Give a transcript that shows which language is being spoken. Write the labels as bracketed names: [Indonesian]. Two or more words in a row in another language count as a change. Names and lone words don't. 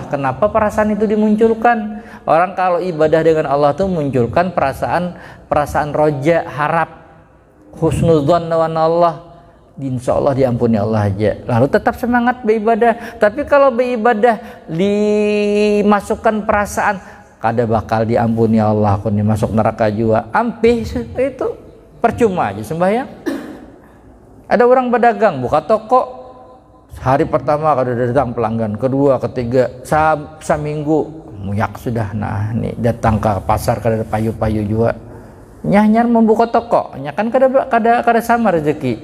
[Indonesian] Kenapa perasaan itu dimunculkan? Orang kalau ibadah dengan Allah tuh munculkan perasaan roja, harap, husnudzon dengan Allah. [Arabic] إن شاء الله [Banjar] diampuni Allah aja. Lalu tetap semangat beribadah. Tapi kalau beribadah dimasukkan perasaan kada bakal diampuni Allah, aku nih masuk neraka juga. Ampih itu percuma aja sembahyang. Ada orang pedagang buka toko. Hari pertama kada datang pelanggan, kedua, ketiga, seminggu muyak sudah. Nah, nih datang ke pasar kada payu-payu juga. Nyanyar membuka toko, nya kan kada sama rezeki.